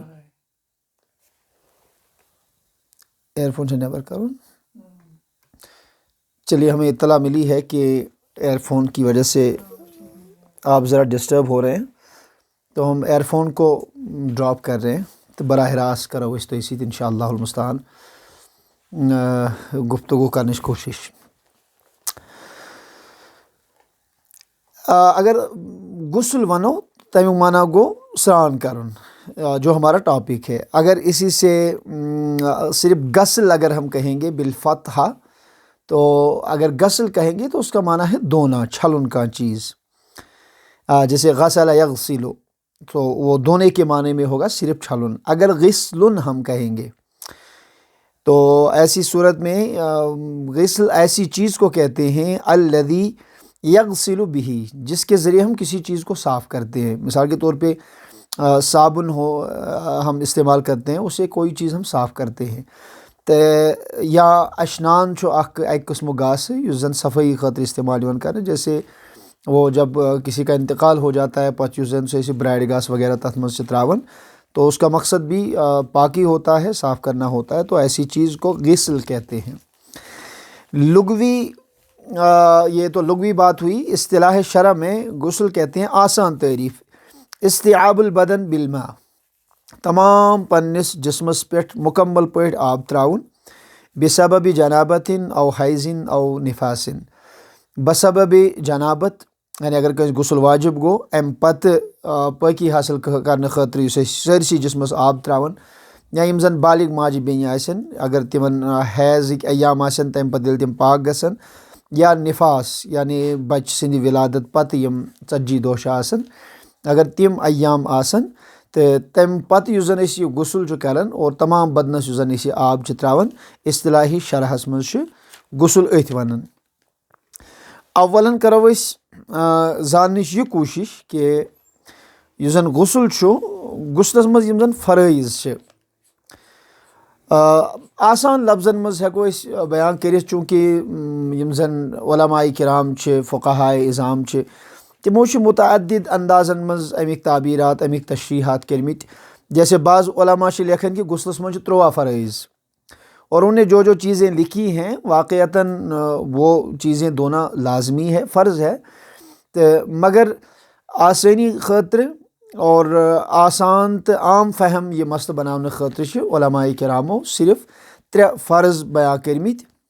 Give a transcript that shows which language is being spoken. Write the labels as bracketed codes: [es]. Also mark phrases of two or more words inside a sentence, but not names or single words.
[ur] ایئر فون سے نیور کروں، چلیے ہمیں اطلاع ملی ہے کہ ایئر فون کی وجہ سے آپ ذرا ڈسٹرب ہو رہے ہیں، تو ہم ایئر فون کو ڈراپ کر رہے ہیں، تو براہ راست کرو اس تو اسی [ar] انشاءاللہ المستعان [ur] گفتگو کرنے کی کوشش۔ [ks] اگر غسل ونو تمیک معنی گو سران کرن، [ur] جو ہمارا ٹاپک ہے، اگر اسی سے صرف غسل اگر ہم کہیں گے بالفتحہ تو اگر غسل کہیں گے تو اس کا معنی ہے دھونا، چھلن کا چیز، جیسے [ar] غسل یغسل [ur] تو وہ دھونے کے معنی میں ہوگا صرف چھلن۔ اگر غسلن ہم کہیں گے تو ایسی صورت میں غسل ایسی چیز کو کہتے ہیں [ar] الذی یغسل بہ، [ur] جس کے ذریعے ہم کسی چیز کو صاف کرتے ہیں۔ مثال کے طور پہ صابن ہو ہم استعمال کرتے ہیں، اسے کوئی چیز ہم صاف کرتے ہیں، [ks] یا اشنان چھو ایک قسم گاس ہے یُس زن صفائی خاطر استعمال یوان کرنے، [ur] جیسے وہ جب کسی کا انتقال ہو جاتا ہے [ks] پتہ یُس زن سے برائڈ گاس وغیرہ تتھ مز چھ تراون، [ur] تو اس کا مقصد بھی پاکی ہوتا ہے، صاف کرنا ہوتا ہے، تو ایسی چیز کو غسل کہتے ہیں۔ لغوی یہ تو لغوی بات ہوئی، اصطلاح شرع میں غسل کہتے ہیں آسان تعریف [ar] استیعاب البدن بالماء، [ks] تمام پنس جسمس پہ مکمل پٲٹھۍ آب تراؤن، بسبب جنابتن او حیضن او نفاسن، بسبب جنابت یعنی اگر کس غسل واجب گو ام پتہ پاکی حاصل کرنے خاطر یُس سٲرسی جسمس آب تراون، یا یم زن بالغ ماجہ بیٚنہِ آسن اگر تمن حیضک ایام آسن تمہ پتہ ییٚلہِ تم پاک گژھن، یا نفاس یعنی بچہ سند ولادت پتہ یم 40 دۄہ چھِ آسن اگر تم ایام آسن، تو تم پتہ یُس زن یہ غسل چھُ کران اور تمام بدنس یُس زن یہ آب چھِ تراون، اصطلاحی شرحس مز چھُ غسل أتھۍ ونان۔ اولن کرو زاننٕچ یہ کوشش کہ یُس زن غسل چھُ، غسلس مز یم زن فرائض چھِ آسان لفظن مز ہیکو بیان کرتھ، چونکہ یم زن علماء کرام چھِ فقہاء اعظام چھِ تمو چھِ متعدد اندازن مز امیک تعبیرات امیک تشریحات کرمت، جیسے بعض علماء چھِ لیکھان کہ غسلس مز 13 فرائض، [ur] اور انہیں جو چیزیں لکھی ہیں واقعتاً وہ چیزیں دھونا لازمی ہے، فرض ہے، [ks] مگر آسانی خاطر اور آسان تو عام فہم یہ مسئلہ بنانے خاطر چھِ علماء کرامو صرف 3 فرض بیان کرمت